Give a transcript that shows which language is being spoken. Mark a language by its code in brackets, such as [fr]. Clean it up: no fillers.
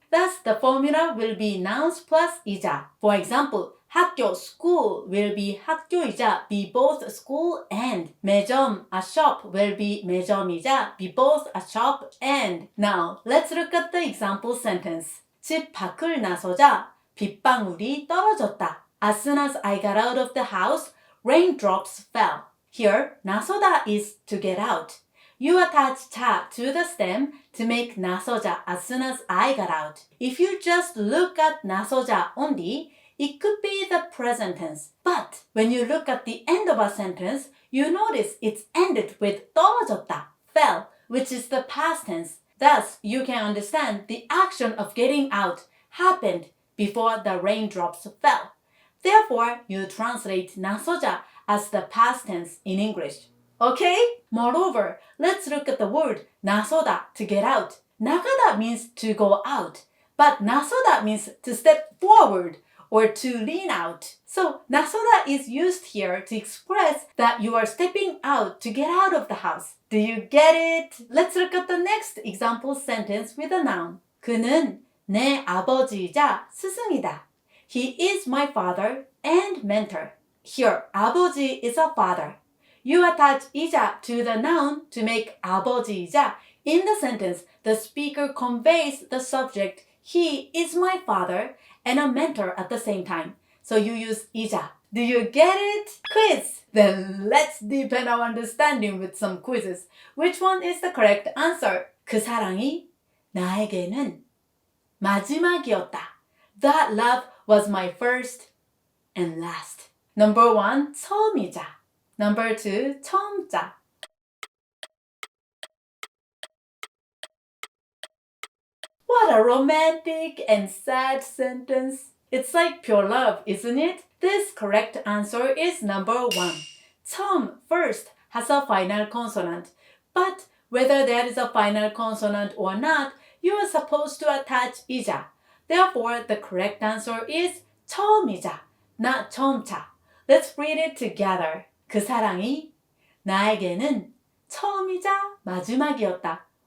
[en] Thus, the formula will be nouns plus 이자. For example, 학교, school will be 학교이자 be both school and. 매점, a shop will be 매점이자 be both a shop and. Now, let's look at the example sentence. [ko] 집 밖을 나서자 빗방울이 떨어졌다. [en] As soon as I got out of the house, raindrops fell. Here, 나서다 is to get out. You attach 자 to the stem to make 나서자 as soon as I got out. If you just look at 나서자 only, it could be the present tense. But when you look at the end of a sentence, you notice it's ended with 떨어졌다, fell, which is the past tense. Thus, you can understand the action of getting out happened before the raindrops fell. Therefore, you translate 나서자 as the past tense in English. Okay? Moreover, let's look at the word 나서다, to get out. 나가다 means to go out, but 나서다 means to step forward or to lean out. So, 나서다 is used here to express that you are stepping out to get out of the house. Do you get it? Let's look at the next example sentence with a noun. [ko] 그는 내 아버지이자 스승이다. [en] He is my father and mentor. Here, 아버지 is a father. You attach 이자 to the noun to make 아버지이자. In the sentence, the speaker conveys the subject, he is my father, and a mentor at the same time. So you use 이자. Do you get it? Quiz! Then let's deepen our understanding with some quizzes. Which one is the correct answer? [ko] 그 사랑이 나에게는 마지막이었다. [en] That love was my first and last. Number 1, 처음이자. Number 2, 처음자. What a romantic and sad sentence. It's like pure love, isn't it? This correct answer is number 1. 처음, first, has a final consonant. But whether there is a final consonant or not, you are supposed to attach 이자. Therefore, the correct answer is 처음이자, not 처음차. Let's read it together. [ko] 그 사랑이 나에게는 처음이자 마지막이었다.